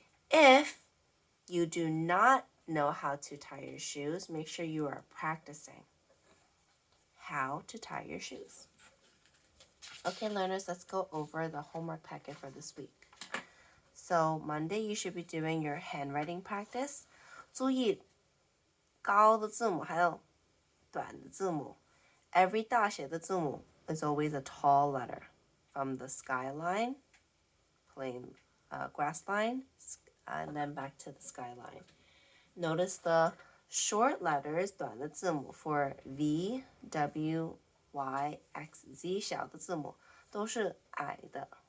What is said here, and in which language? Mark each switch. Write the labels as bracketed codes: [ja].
[en] If you do not know how to tie your shoes, make sure you are practicing how to tie your shoes. Okay, learners, let's go over the homework packet for this week. So Monday, you should be doing your handwriting practice. [zh] 注意高的字母还有短的字母。 [en] Every [zh] 大写的字母 [en] is always a tall letter. From the skyline, plain grass line, and then back to the skyline. Notice the short letters [zh] 短的字母 [en] for V, W, Y, X, Z [zh] 小的字母都是矮的。